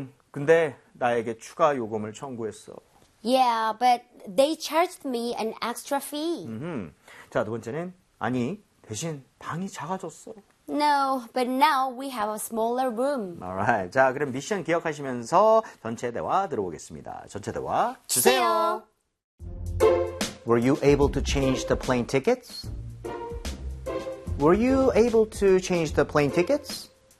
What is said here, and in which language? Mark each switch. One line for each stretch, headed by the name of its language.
Korean: 근데 나에게 추가 요금을 청구했어.
English: Yeah, but they charged me an extra fee.
Korean: 자, 두 번째는, 아니, 대신 방이 작아졌어.
English: No, but now we have a smaller room.
Korean: Alright, 자, 그럼 미션 기억하시면서 전체 대화 들어보겠습니다. 전체 대화 주세요. 주세요.
English: Were you able to change the plane tickets? Were you able to change the plane tickets?